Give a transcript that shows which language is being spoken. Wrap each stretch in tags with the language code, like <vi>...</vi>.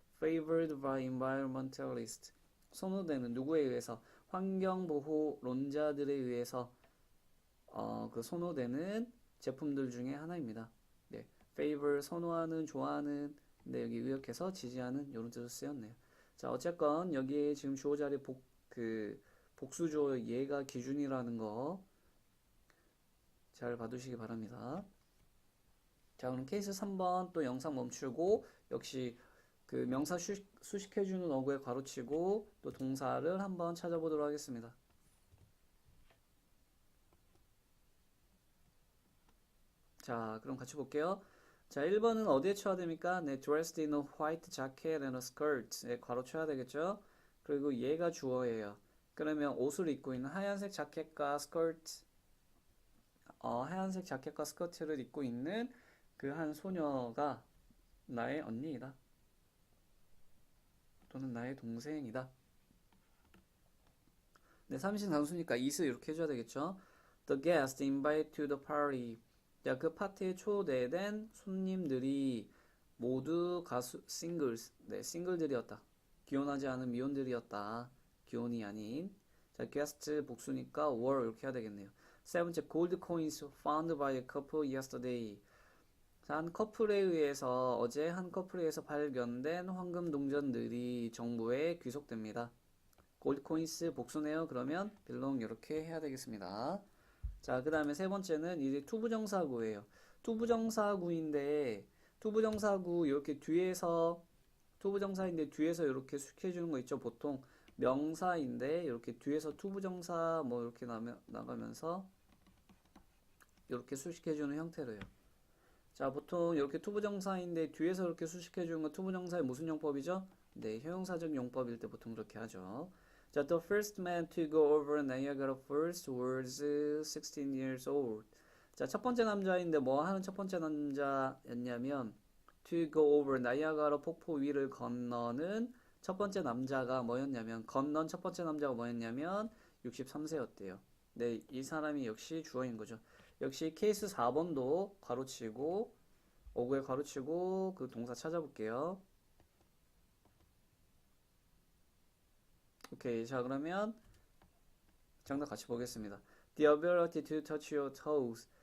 <en>favored by environmentalists.</en> <ko>선호되는 누구에 의해서? 환경보호론자들에 의해서 그 선호되는 제품들 중에 하나입니다. 네, favor 선호하는, 좋아하는, 근데 여기 의역해서 지지하는 이런 뜻으로 쓰였네요. 자, 어쨌건 여기에 지금 주어 자리 복수조 얘가 기준이라는 거 잘 봐두시기 바랍니다. 자, 그럼 케이스 3번 또 영상 멈추고 역시 그 명사 수식해주는 어구에 가로치고 또 동사를 한번 찾아보도록 하겠습니다. 자, 그럼 같이 볼게요. 자, 1번은 어디에 쳐야 됩니까?</ko> <en>네, dressed in a white jacket and a skirt.</en> <ko>네, 괄호 쳐야 되겠죠? 그리고 얘가 주어예요. 그러면 옷을 입고 있는 하얀색 자켓과 스커트, 하얀색 자켓과 스커트를 입고 있는 그 한 소녀가 나의 언니이다. 또는 나의 동생이다. 네, 삼신 단수니까 is 이렇게 해줘야 되겠죠?</ko> <en>The guest invited to the party.</en> <ko>자, 그 파티에 초대된 손님들이 모두 가수, singles, 네, 싱글들이었다. 기혼하지 않은 미혼들이었다. 기혼이 아닌. 자, guest 복수니까 were 이렇게 해야 되겠네요. 세 번째,</ko> <en>gold coins found by a couple yesterday.</en> <ko>자, 한 커플에 의해서, 어제 한 커플에 의해서 발견된 황금 동전들이 정부에 귀속됩니다. 골드 코인스 복수네요. 그러면 belong 이렇게 해야 되겠습니다. 자, 그 다음에 세 번째는 이제 투부정사구예요. 투부정사구인데 투부정사구 이렇게 뒤에서 투부정사인데 뒤에서 이렇게 수식해 주는 거 있죠. 보통 명사인데 이렇게 뒤에서 투부정사 뭐 이렇게 나가면서 이렇게 수식해 주는 형태로요. 자, 보통 이렇게 투부정사인데 뒤에서 이렇게 수식해 주는 건 투부정사의 무슨 용법이죠? 네, 형용사적 용법일 때 보통 그렇게 하죠.</ko> <en>자, the first man to go over Niagara Falls was 16 years old.</en> <ko>자, 첫 번째 남자인데 뭐 하는 첫 번째 남자였냐면</ko> <en>to go over</en> <ko>나이아가라 폭포 위를 건너는 첫 번째 남자가 뭐였냐면 건넌 첫 번째 남자가 뭐였냐면 63세였대요. 네, 이 사람이 역시 주어인 거죠. 역시 케이스 4번도 가로치고 5구에 가로치고 그 동사 찾아볼게요. 오케이, 자 그러면 정답 같이 보겠습니다.</ko> <en>The ability to touch your toes.</en>